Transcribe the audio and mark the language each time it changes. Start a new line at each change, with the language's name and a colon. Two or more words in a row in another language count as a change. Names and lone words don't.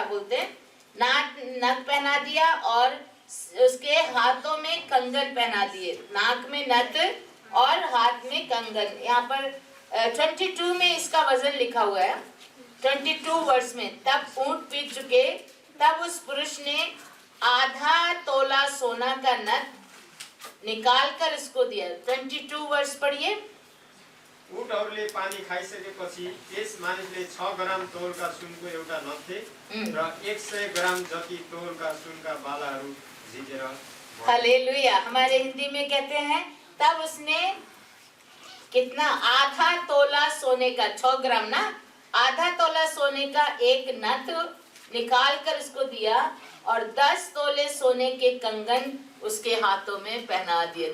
Hindi: बोलते नथ पहना दिया और उसके हाथों में कंगन पहना दिए, नाक में नथ और हाथ में कंगन। यहाँ पर 22 में इसका वजन लिखा हुआ है, 22 वर्ष में। तब ऊंट पी चुके, तब उस पुरुष ने आधा तोला सोना का नथ निकाल कर इसको दिया। 22 वर्ष पढ़िए।
Nepali: ऊँटहरूले पानी खाइसकेपछि त्यस मानिसले 6 ग्राम तौलका सुनको एउटा नथे र 100 ग्राम जति तौलका सुनका बालाहरू झिकेर। हालेलुया।
Hindi: हमारे हिंदी में कहते हैं तब उसने कितना, आधा तोला सोने का, 6 ग्राम ना, आधा तोला सोने का एक नथ निकाल कर उसको दिया और 10 तोले सोने के कंगन उसके हाथों में पहना दिए।